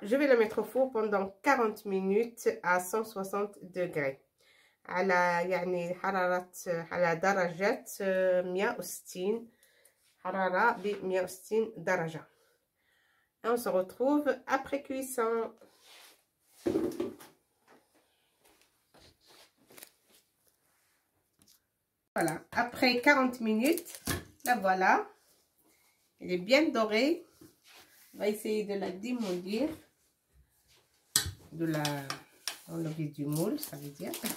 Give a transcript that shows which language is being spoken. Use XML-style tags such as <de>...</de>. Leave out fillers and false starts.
<fr>Je vais la mettre au four pendant 40 minutes à 160 degrés.</fr> <ar>على يعني حرارة على درجة 160 حرارة ب 160 درجة.</ar> <fr>Et on se retrouve après cuisson. Voilà, après 40 minutes, la voilà. Elle est bien dorée. On va essayer de la démolir. De la enlever du moule, ça veut dire.</fr>